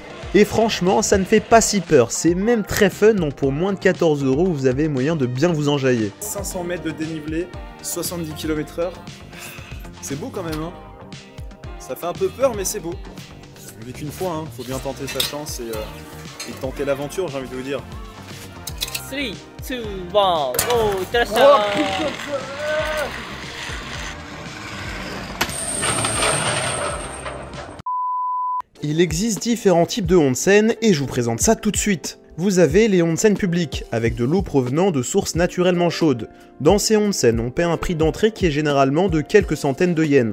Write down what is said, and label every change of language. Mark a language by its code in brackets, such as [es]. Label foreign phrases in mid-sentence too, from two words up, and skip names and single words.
[fr] Et franchement, ça ne fait pas si peur, c'est même très fun, donc pour moins de 14 €, vous avez moyen de bien vous enjailler. 500 mètres de dénivelé, 70 km/h, c'est beau quand même, hein. Ça fait un peu peur, mais c'est beau. On vit qu'une fois, hein. Faut bien tenter sa chance et tenter l'aventure, j'ai envie de vous dire. 3, 2, 1, [ja] go! いってらっしゃい。 [fr] Il existe différents types de onsen et je vous présente ça tout de suite. Vous avez les onsen publics, avec de l'eau provenant de sources naturellement chaudes. Dans ces onsen, on paie un prix d'entrée qui est généralement de quelques centaines de yens.